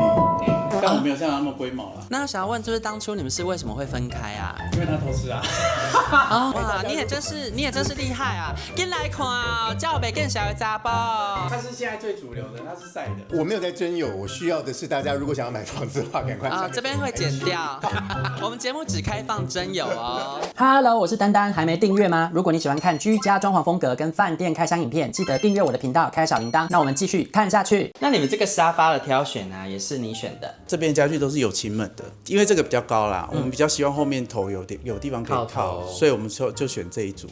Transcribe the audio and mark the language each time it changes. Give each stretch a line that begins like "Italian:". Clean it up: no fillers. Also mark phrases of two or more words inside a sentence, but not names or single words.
Chinese: 但我沒有像他那麼龜毛啦。那想要問，就是當初你們是為什麼會分開啊？因為他偷吃啊。哇，你也真是厲害啊！進來看啊，叫我別更小的雜包。他是現在最主流的，他是曬的。我沒有在徵友，我需要的是大家如果想要買房子的話，趕快這邊會剪掉。我們節目只開放徵友哦。Hello， 我是丹丹，還沒訂閱嗎？如果你喜歡看居家裝潢風格跟飯店開箱影片，記得訂閱我的頻道，開小鈴鐺。那我們繼續看下去。那你們這個沙發的挑選啊，也是你選的？這邊家具都是有前門的，因為這個比較高啦，我們比較希望後面頭有地方可以靠，所以我們就選這一組。